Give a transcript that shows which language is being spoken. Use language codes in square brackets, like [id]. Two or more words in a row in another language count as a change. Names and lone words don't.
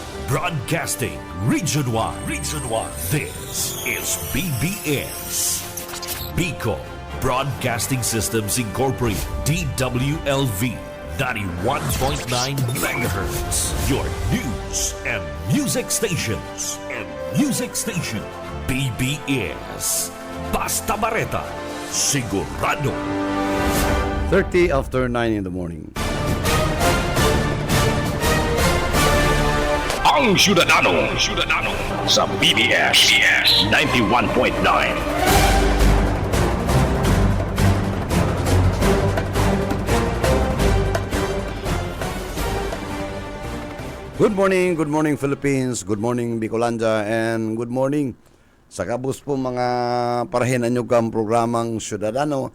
[en] Broadcasting Region 1. Region 1. This is BBS. Bicol Broadcasting Systems Incorporated. DWLV 91.9 MHz. Your news and music stations. [bik] BBS. Basta Bareta. Sigurado. [en] 30 after 9 in the morning. [bik] Ang Syudadano sa BBS 91.9. [en] Good morning Philippines, good morning [bik] Bicolanja, and good morning sa kabus po mga parahinan nyo kang programang Syudadano.